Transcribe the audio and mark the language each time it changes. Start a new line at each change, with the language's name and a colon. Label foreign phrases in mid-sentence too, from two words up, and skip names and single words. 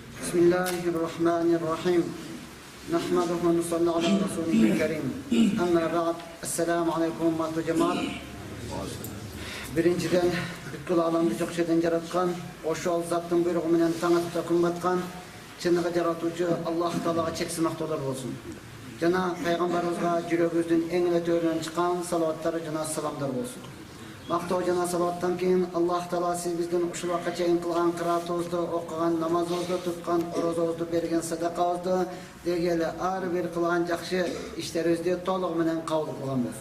Arabic: بسم الله الرحمن الرحيم. نحمده ونصلي على رسوله الكريم. أما بعد. السلام عليكم وجماعة.
Kyrgyz: Birinciden бүткүл аламды жок жерден жараткан, ошол заттын буйругу менен таң атып күн баткан чыныгы жаратуучу Аллах Таалага чексиз мактоолор болсун. Жана пайгамбарыбызга жүрөгүбүздүн эң эле төрүнөн чыккан салаваттар жана саламдар болсун. Мактоо жана салаваттан кийин Аллах Таала сиз биздин ушул убакка чейин кылган кыраатыбызды, окуган намазыбызды, туткан орозобузду, берген садакабызды, деги эле ар бир кылган жакшы иштерибизди толугу менен кабыл кылган болсун.